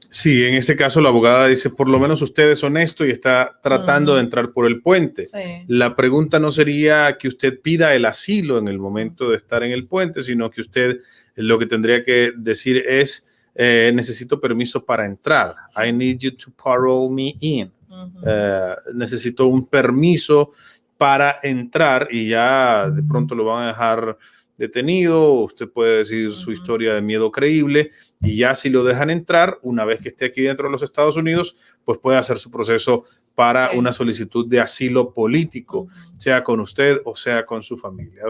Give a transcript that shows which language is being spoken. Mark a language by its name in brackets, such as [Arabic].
[Spanish] Sí, en este caso la abogada dice, por lo menos usted es honesto y está tratando de entrar por el puente. Sí. La pregunta no sería que usted pida el asilo en el momento de estar en el puente, sino que usted lo que tendría que decir es, necesito permiso para entrar. [English] I need you to parole me in. [Spanish] Necesito un permiso para entrar y ya de pronto lo van a dejar detenido. Usted puede decir su historia de miedo creíble y ya si lo dejan entrar, una vez que esté aquí dentro de los Estados Unidos, pues puede hacer su proceso para una solicitud de asilo político, sea con usted o sea con su familia.